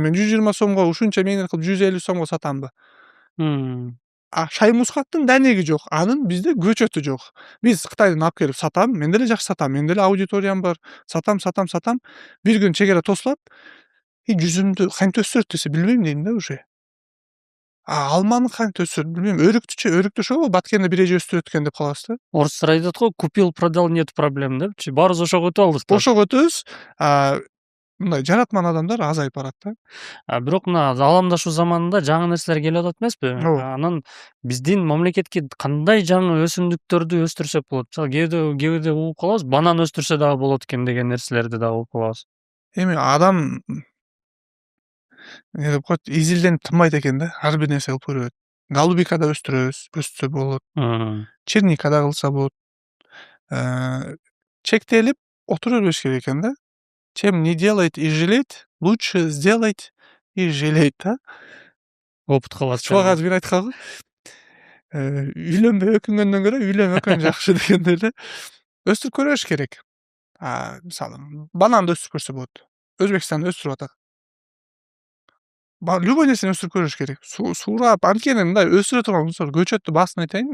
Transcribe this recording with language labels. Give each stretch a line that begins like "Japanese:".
Kyrgyz: Мен 120 сомго ушунча меңнет кылып 150 сомго сатамбы? Шай мускаттын данеги жок, анын бизде көчөтү жок. Биз Кытайдан алып келип сатам, мен деле жакшы сатам, менин деле аудиториям бар. Сатам. Бир күн чегара тосулат. Жүзүмдү кантип өстүрөт десе, билбейм дейм да уже. Алманы кантип өстүрөт билбейм. Өрүктүчү, өрүктү ошого Баткенде бир эже өстүрөт экен деп калабыз да. Орустар айтат го,
Russian: купил, продал, нет проблем
Kyrgyz: депчи. Баарыбыз ошого өтүп алдык да. Ошого өтөбүз. Мындай жаратман адамдар азайып барат да. Бирок мына аламдашуу заманында жаңы нерселер келип атат эмеспи? Ооба. Анан биздин мамлекетке кандай жаңы өсүмдүктөрдү өстүрсөк болот? Мисалы кээде угуп калабыз, банан өстүрсө дагы болот экен деген нерселерди дагы угуп калабыз. Эми адам эмне деп коет, изилденип тынбайт экен да. Ар бир нерсе кылып көрөт. Голубика да өстүрөбүз, өстүрсө болот. Черника да кылса болот. Чектелип отура бериш керек экен да.
Russian: Чем не делать и жалеть, лучше сделать и жалеть да.
Kyrgyz: Опыт калат. Чубак азыр бир айткан го. Үйлөнбөй өкүнгөндөн көрө үйлөнүп өккөн жакшы дегендей эле. Өстүрүп көрүш керек. Мисалы бананды өстүрүп көрсө болот. Өзбекстанда өстүрүп атат. Любой нерсени өстүрүп көрүш керек. Суурап, анткени мындай өстүрө турган көчөттүн баасын айтайын.